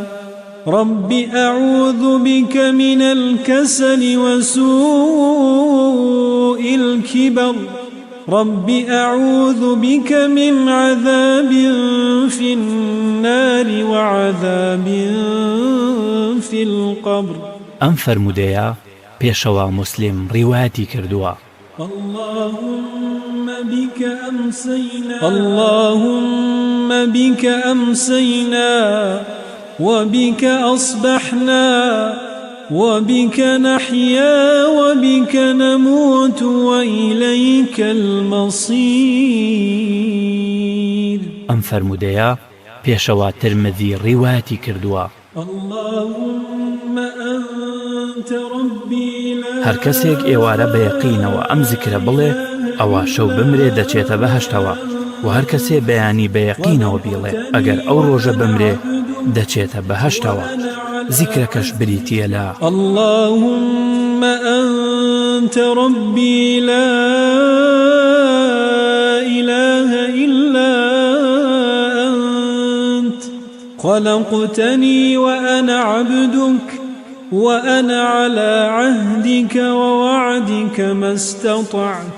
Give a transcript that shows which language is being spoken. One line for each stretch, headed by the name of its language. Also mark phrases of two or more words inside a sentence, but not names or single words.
Arabic: رب أعوذ بك من الكسل وسوء الكبر. رب أعوذ بك من عذاب في النار وعذاب في القبر.
Central Kurdish: ئەم فەرموودەیە پێشەوە مسلم ڕیواەتی کردووە.
Arabic: اللهم بك أمسينا وبك أصبحنا وبك نحيا وبك نموت وإليك المصير.
Central Kurdish: ئەم فەرموودەیە پێشەوە ترمذی ڕیواەتی کردووە.
Arabic: اللهم أنت ربي لا.
Central Kurdish: هەر کەسێک ئێوارە بە یەقینەوە ئەم زیکرە بڵێ ئەوە شەو بمرێ دەچێتە بەهەشتەوە، و هەر کەسێ بەیانی بە یەقینەوە بیڵێ ئەگەر ئەو ڕۆژە بمرێ دەچێتە بەهەشتەوە. زیکرەکەش بریتیە لە
Arabic: اللهم أنت ربي لا إله إلا أنت خلقتني وأنا عبدك وأنا على عهدك ووعدك ما استطعت.